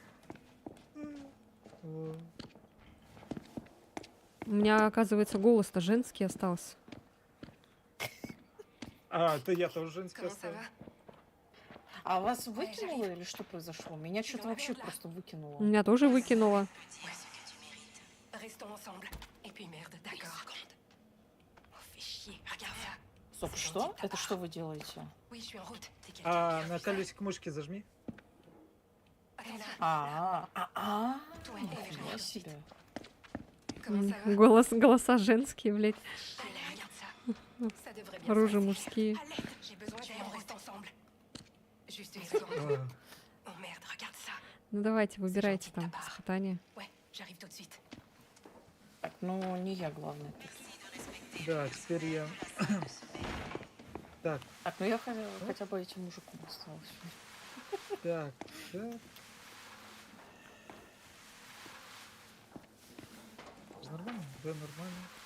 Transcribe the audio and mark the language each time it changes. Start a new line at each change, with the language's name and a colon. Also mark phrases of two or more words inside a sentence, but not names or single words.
Russian: Вот. У меня, оказывается, голос-то женский остался. А, это я тоже женский
French: Comment ça
Russian: оставил.
French: va?
Russian: А вас выкинуло или что произошло? Меня что-то вообще просто выкинуло. Меня тоже выкинуло.
French: Ouais, ce que tu mérites. Restons ensemble. Et puis merde, d'accord. Oh, fais chier. Regarde ça.
Russian: Стоп, что? Это что вы делаете?
French: Oui, je suis en route. T'es quelqu'un
Russian: А
French: qui
Russian: на
French: a vu ça?
Russian: колесик мышки зажми.
French: Athéna, toi et
Russian: Нифига
French: regarde ensuite.
Russian: себе.
French: Comment ça va?
Russian: Голоса женские, блядь.
French: Allez, regarde ça. Ça devrait bien
Russian: Оружие
French: se passer.
Russian: мужские.
French: Allez, j'ai besoin d'aide. On reste ensemble. Juste une seconde.
Russian: А,
French: Oh merde, regarde ça.
Russian: Ну давайте, выбирайте
French: gentil de ta
Russian: там
French: part.
Russian: испытание.
French: Ouais, j'arrive tout de suite.
Russian: Так, ну не я главный тут. да, теперь я. Так, Так, ну я хотя бы этим мужиком осталась. так, так. Нормально? Да, нормально.